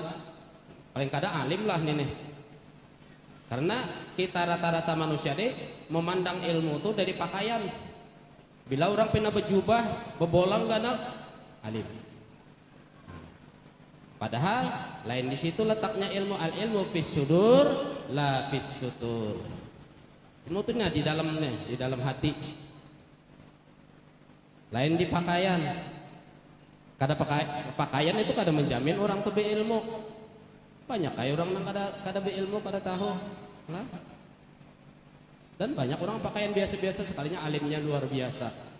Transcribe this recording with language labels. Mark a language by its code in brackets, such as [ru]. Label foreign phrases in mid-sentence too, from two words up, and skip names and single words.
[bjn] Paling kada alim lah ini. Karena kita rata-rata manusia deh memandang ilmu tuh dari pakaian. Bila orang pernah berjubah, bebolang ganal, alim. Padahal lain di situ letaknya ilmu, [ar] al ilmu fis sudur la fis sutur. [id] Ilmu itu di dalamnya, di dalam hati. [bjn] Lain di pakaian. Kada pakaian itu kada menjamin orang tuh berilmu. Banyak kayak orang yang kada berilmu, kada tahu. Lah. [id] Dan banyak orang pakaian biasa-biasa sekalinya alimnya luar biasa.